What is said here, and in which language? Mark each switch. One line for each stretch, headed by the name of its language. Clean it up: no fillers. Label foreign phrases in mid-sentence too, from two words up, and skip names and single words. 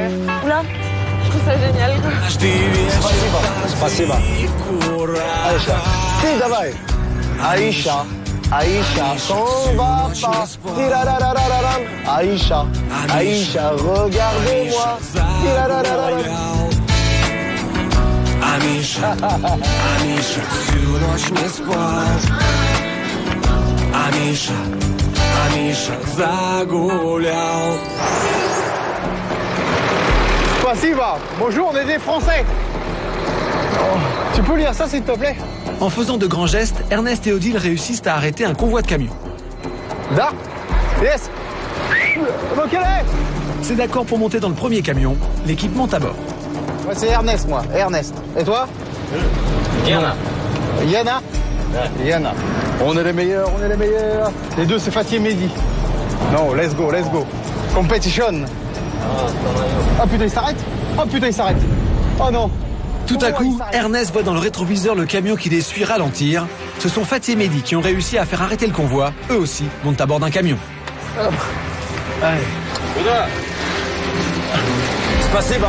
French: Oula, je trouve ça génial.
Russian: Спасибо. Aïcha.
French: Si, давай. Aïcha. Aïcha, s'en va pas. Aïcha. Aïcha, regardez-moi.
Russian: Амиша, Амиша, всю ночь не спал. Амиша, Амиша, загулял. Спасибо.
French: Bonjour, on est des Français. Tu peux lire ça, s'il te plaît? En faisant de grands gestes, Ernest et Odile réussissent à arrêter un convoi de camions.
English: Da? Yes. Ok.
French: C'est d'accord pour monter dans le premier camion. L'équipe monte à bord. Moi, c'est Ernest, moi. Ernest. Et toi? Yana. Yana? Ouais. Yana. On est les meilleurs, on est les meilleurs. Les deux, c'est Fatih et Mehdi. Non,
English: let's go, let's go. Competition.
French: Ah putain, il s'arrête. Oh putain, il s'arrête. Oh non. Tout à coup, Ernest voit dans le rétroviseur le camion qui les suit ralentir. Ce sont Fatih et Mehdi qui ont réussi à faire arrêter le convoi. Eux aussi montent à bord d'un camion. Allez.
Russian: Spasiba.